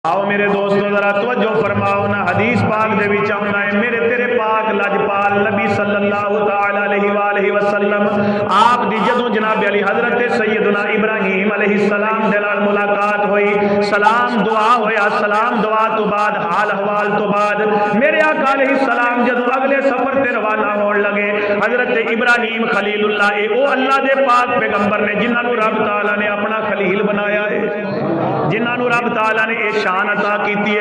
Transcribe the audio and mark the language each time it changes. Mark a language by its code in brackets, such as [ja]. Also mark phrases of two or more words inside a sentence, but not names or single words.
[pa] آؤ میرے دوستو ذرا توجہ فرماؤ نا، حدیث پاک دے وچ آؤندا ہے میرے تیرے پاک لجپال نبی [ar] صلى الله تعالى عليه [pa] وسلم آپ دی جدوں جناب علی حضرت سیدنا ابراہیم علیہ السلام دے نال ملاقات ہوئی، سلام دعا ہویا، سلام دعا توں بعد حال احوال توں بعد میرے آقا علیہ السلام جدوں اگلے سفر تے روانہ ہون لگے، حضرت ابراہیم خلیل اللہ او اللہ دے پاک پیغمبر نے جنہاں نوں رب تعالیٰ نے اپنا خلیل بنایا ہے، جنہاں نوں رب تعالیٰ نے یہ شان عطا کی ہے.